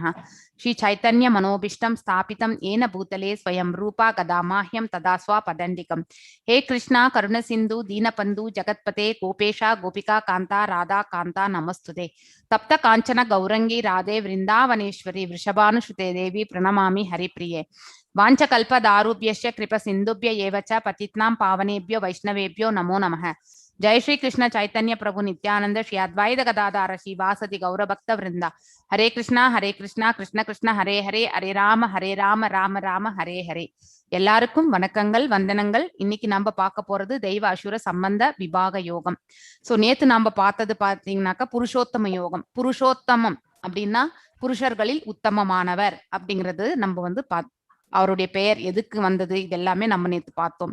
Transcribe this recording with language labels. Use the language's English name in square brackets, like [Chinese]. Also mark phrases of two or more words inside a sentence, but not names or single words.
[Sanskrit] श्री चैतन्य मनोऽभीष्टं स्थापितं येन भूतले स्वयं रूपः कदामह्यं ददाति स्वपदान्तिकम्. हे कृष्ण करुण सिन्धो दीनबन्धो जगत्पते गोपेश गोपिका कान्त राधा कान्त नमोऽस्तुते. तप्त काञ्चन गौराङ्गि राधे वृन्दावनेश्वरि वृषभानुसुते देवि प्रणमामि हरिप्रिये. வாஞ்சகல்பதாருभ्यश्च कृपसिन्धुभ्य एव च पतितानां पावनेभ्यो वैष्णवेभ्यो नमो नमः. जय श्री कृष्ण चैतन्य प्रभु नित्यानंद श्री अद्वैत गदाधर श्रीवासदि गौरभक्त वृंद. हरे कृष्णा कृष्ण कृष्ण हरे हरे, हरे राम राम राम हरे हरे. [Tamil] எல்லாருக்கும் வணக்கங்கள், வந்தனங்கள். இன்னைக்கு நம்ம பார்க்க போறது தெய்வ அசுர சம்பந்த விபாக யோகம். சோ நேத்து நாம பார்த்தது பாத்தீங்கன்னாக்கா புருஷோத்தம யோகம். புருஷோத்தமம் அப்படின்னா புருஷர்களில் உத்தமமானவர் அப்படிங்கிறது நம்ம வந்து அவருடைய பெயர் எதுக்கு வந்தது இது எல்லாமே நம்ம நேத்து பார்த்தோம்.